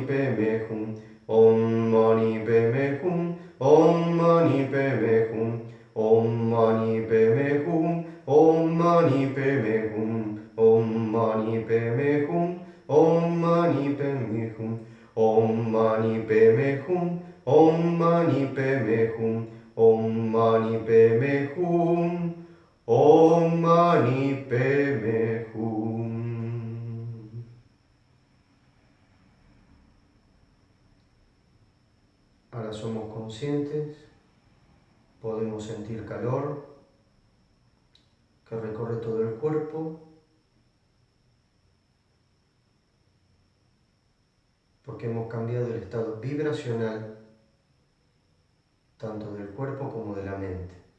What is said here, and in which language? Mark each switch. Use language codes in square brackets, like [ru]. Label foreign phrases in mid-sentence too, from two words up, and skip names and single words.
[sa] padme hum, om mani padme hum, om mani padme hum, om mani padme hum, om mani padme hum, om mani padme hum, om mani padme hum, om mani padme hum, om mani padme hum, Om mani padme hum, Om mani padme hum. [es] Ahora somos conscientes, podemos sentir calor que recorre todo el cuerpo, porque hemos cambiado el estado vibracional tanto del cuerpo como de la mente.